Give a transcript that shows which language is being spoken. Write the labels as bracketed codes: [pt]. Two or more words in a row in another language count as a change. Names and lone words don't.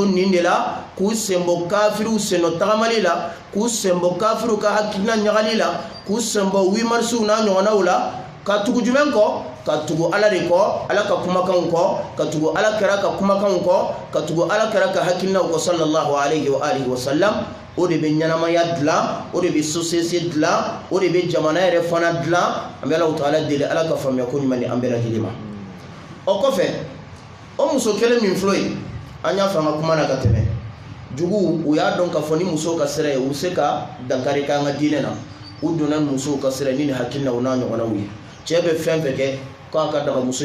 [bm] nin de la k'u senbɔ kafiriw sennɔ tagamali la k'u senbɔ kafiriw ka hakilina ɲagali la k'u senbɔ 8 marsiw n'a ɲɔgɔnnaw la ka tugu jumɛn kɔ ka tugu ala de kɔ ala ka kumakanw kɔ ka tugu ala kɛra ka kumakanw kɔ ka tugu ala kɛra ka hakilinaw kɔ [ar] sallallahu alayhi wa alihi wa sallam [bm] o de bɛ ɲɛnamaya dilan o de bɛ société dilan o de bɛ jamana yɛrɛ fana dilan an bɛ Alahu taala deli ala ka faamuya ko ɲuman di an bɛɛ lajɛlen ma o kɔfɛ o muso kelen min filɛ yen an y'a fɔ an ka kuma na ka tɛmɛ jugu u y'a dɔn k'a fɔ ni musow ka sira ye u bɛ se ka dankari kɛ an ka diinɛ na u donna musow ka sira ni nin hakilinaw n'a ɲɔgɔnnaw ye cɛ bɛ fɛn fɛn kɛ k'a ka daga muso